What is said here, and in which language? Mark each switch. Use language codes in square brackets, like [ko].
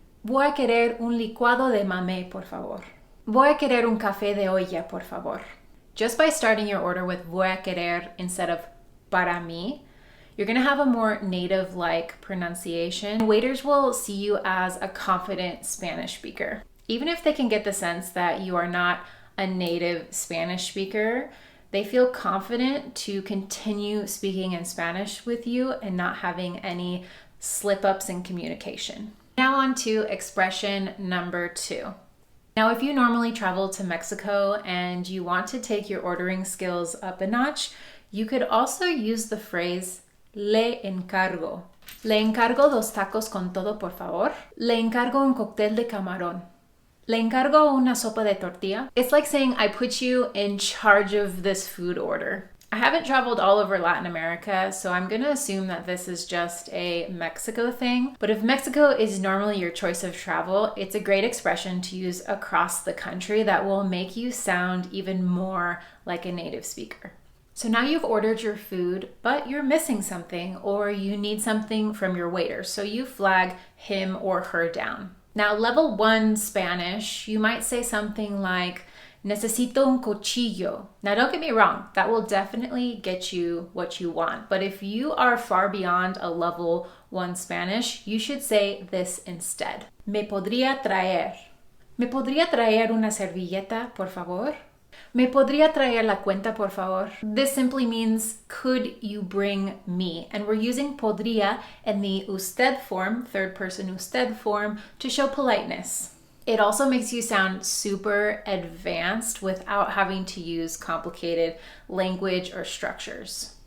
[es] Voy a querer un licuado de mamey, por favor. Voy a querer un café de olla, por favor. [en] Just by starting your order with [es] voy a querer [en] instead of [es] para mí, [en] you're going to have a more native-like pronunciation. Waiters will see you as a confident Spanish speaker. Even if they can get the sense that you are not a native Spanish speaker, They feel confident to continue speaking in Spanish with you and not having any slip-ups in communication. Now on to expression number 2. Now, if you normally travel to Mexico and you want to take your ordering skills up a notch, you could also use the phrase [es] le encargo. Le encargo 2 tacos con todo, por favor. Le encargo un cóctel de camarón. Le encargo una sopa de tortilla. [en] It's like saying I put you in charge of this food order. I haven't traveled all over Latin America, so I'm going to assume that this is just a Mexico thing. But if Mexico is normally your choice of travel, it's a great expression to use across the country that will make you sound even more like a native speaker. So now you've ordered your food, but you're missing something or you need something from your waiter, so you flag him or her down. Now, level 1 Spanish, you might say something like, [es] necesito un cuchillo. [en] Now, don't get me wrong, that will definitely get you what you want. But if you are far beyond a level 1 Spanish, you should say this instead. [es] Me podría traer. Me podría traer una servilleta, por favor? Me podría traer la cuenta, por favor? [en] This simply means, could you bring me? And we're using podría in the usted form, third person usted form, to show politeness. It also makes you sound super advanced without having to use complicated language or structures.